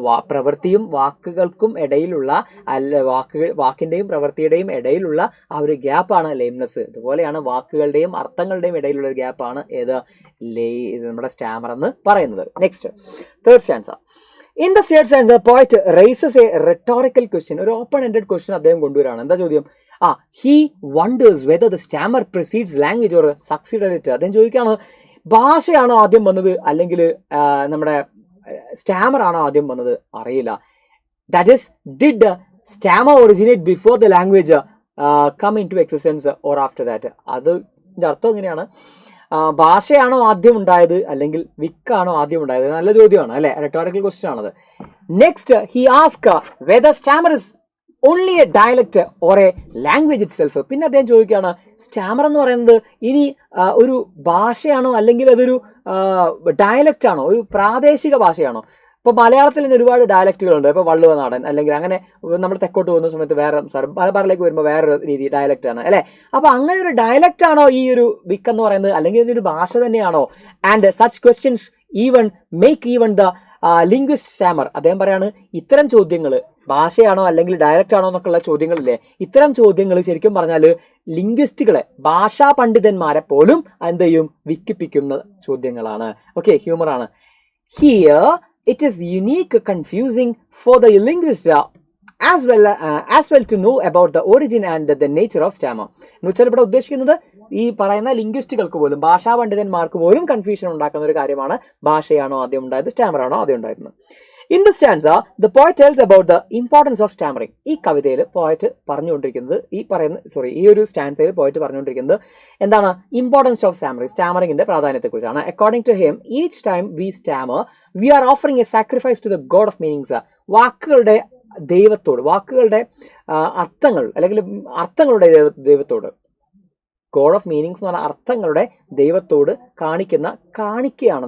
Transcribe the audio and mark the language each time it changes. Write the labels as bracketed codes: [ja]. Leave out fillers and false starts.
[ml] പ്രവൃത്തിയും വാക്കുകൾക്കും ഇടയിലുള്ള, വാക്കിൻ്റെയും പ്രവൃത്തിയുടെയും ഇടയിലുള്ള ആ ഒരു ഗ്യാപ്പാണ് ലെയിംനെസ്. ഇതുപോലെയാണ് വാക്കുകളുടെയും അർത്ഥങ്ങളുടെയും ഇടയിലുള്ള ഒരു ഗ്യാപ്പാണ് നമ്മുടെ സ്റ്റാമർ എന്ന് പറയുന്നത്. [en] Next, third stanza. In the third stanza, the poet raises a rhetorical question. [ml] ഒരു open-ended question അദ്ദേഹം കൊണ്ടുവരാണ്. എന്താ ചോദ്യം? [en] He wonders whether the stammer precedes language or succeeded it. [ml] അദ്ദേഹം ചോദിക്കുകയാണ്, ഭാഷയാണോ ആദ്യം വന്നത് അല്ലെങ്കിൽ നമ്മുടെ സ്റ്റാമർ ആണോ ആദ്യം വന്നത്? അറിയില്ല. [en] That is, did the stammer originate before the language come into existence or after that? [ml] അതിൻ്റെ അർത്ഥം എങ്ങനെയാണ്? ഭാഷയാണോ ആദ്യം ഉണ്ടായത് അല്ലെങ്കിൽ വിക്കാണോ ആദ്യം ഉണ്ടായത്? നല്ല ചോദ്യമാണ് അല്ലെ, റെട്ടോറിക്കൽ ക്വസ്റ്റ്യൻ ആണത്. [en] Next, he ask whether stammer is only a dialect or a language itself. [ml] പിന്നെ അദ്ദേഹം ചോദിക്കുകയാണ്, സ്റ്റാമർ എന്ന് പറയുന്നത് ഇനി ഒരു ഭാഷയാണോ അല്ലെങ്കിൽ അതൊരു ഡയലക്റ്റ് ആണോ, ഒരു പ്രാദേശിക ഭാഷയാണോ? ഇപ്പോൾ മലയാളത്തിൽ തന്നെ ഒരുപാട് ഡയലക്റ്റുകളുണ്ട്. ഇപ്പോൾ വള്ളുവ നാടൻ അല്ലെങ്കിൽ അങ്ങനെ നമ്മൾ തെക്കോട്ട് പോകുന്ന സമയത്ത് വേറെ സംസാരം, മലബാറിലേക്ക് വരുമ്പോൾ വേറൊരു രീതി ഡയലക്റ്റാണ് അല്ലേ. അപ്പോൾ അങ്ങനെ ഒരു ഡയലക്റ്റ് ആണോ ഈ ഒരു വിക്ക് എന്ന് പറയുന്നത്, അല്ലെങ്കിൽ ഇതൊരു ഭാഷ തന്നെയാണോ? [en] And such questions make even the linguist stammer. [ml] അദ്ദേഹം പറയാണ്, ഇത്തരം ചോദ്യങ്ങൾ ഭാഷയാണോ അല്ലെങ്കിൽ ഡയലക്റ്റ് ആണോ എന്നൊക്കെയുള്ള ചോദ്യങ്ങളില്ലേ, ഇത്തരം ചോദ്യങ്ങൾ ശരിക്കും പറഞ്ഞാൽ ലിംഗ്വിസ്റ്റുകളെ, ഭാഷാ പണ്ഡിതന്മാരെ പോലും എന്ത് ചെയ്യും, വിക്കിപ്പിക്കുന്ന ചോദ്യങ്ങളാണ്. Okay, ഹ്യൂമറാണ്. [en] Here it is unique confusing for the linguist as well to know about the origin and the nature of stammer. [ml] എന്ന് വെച്ചാൽ ഇവിടെ ഉദ്ദേശിക്കുന്നത് ഈ പറയുന്ന ലിംഗ്വിസ്റ്റുകൾക്ക് പോലും, ഭാഷാ പണ്ഡിതന്മാർക്ക് പോലും കൺഫ്യൂഷൻ ഉണ്ടാക്കുന്ന ഒരു കാര്യമാണ്, ഭാഷയാണോ ആദ്യം ഉണ്ടായത് സ്റ്റാമർ ആണോ ആദ്യം ഉണ്ടായിരുന്നത്. [en] In the stanza, the poet tells about the importance of stammering. [ml] ഈ കവിതയിൽ പോയറ്റ് പറഞ്ഞുകൊണ്ടിരിക്കുന്നത്, ഈ ഒരു സ്റ്റാൻസയിൽ പോയറ്റ് പറഞ്ഞുകൊണ്ടിരിക്കുന്നത് എന്താണ്? [en] importance of stammering, [ml] സ്റ്റാമറിംഗിന്റെ പ്രാധാന്യത്തെക്കുറിച്ചാണ്. [en] According to him, each time we stammer we are offering a sacrifice to the god of meanings. [ml] വാക്കുകളുടെ ദൈവത്തോട്, വാക്കുകളുടെ അർത്ഥങ്ങൾ അല്ലെങ്കിൽ അർത്ഥങ്ങളുടെ ദൈവത്തോട്, [en] god of meanings [ml] എന്ന് പറഞ്ഞാൽ അർത്ഥങ്ങളുടെ ദൈവത്തോട് കാണിക്കുകയാണ്.